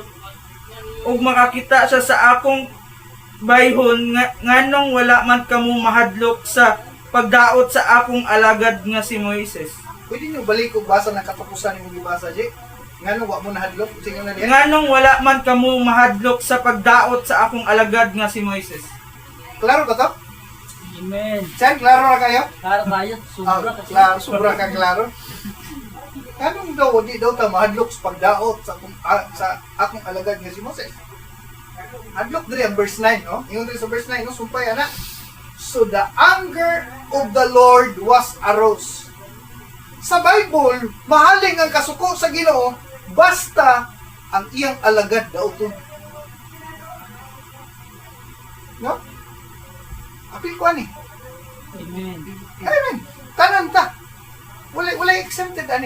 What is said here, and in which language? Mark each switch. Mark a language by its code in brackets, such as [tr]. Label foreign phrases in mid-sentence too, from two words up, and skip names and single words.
[ceb] Og makakita siya sa akong bayhon nganong wala man kamo mahadlok sa pagdaot sa akong alagad nga si Moises. Pwede nyo balik kung basa ng katapusan ni mong gibasa, J. Nga nung wak mo nahadlok, sige na niya. Nganong wala man kamo mahadlok sa pagdaot sa akong alagad nga si Moises. Klaro ba to? Amen. Chan, [tl] klaro na kayo? Para tayo, sobra kasi. [ceb] Klaro, sobra ka klaro. Anong daw, di daw ta mahadlok sa pagdaot sa akong alagad nga si Moses. Hadlok diri ang verse 9, no? Ingon diri sa verse 9, no? Sumpay, anak. [en] So the anger of the Lord was arose. [ceb] Sa Bible, mahaling ang kasuko sa Ginoo basta ang iyang alagad daoton. No? Apil ko ani. Amen. Amen. Tanan ta. Wala exempted ani.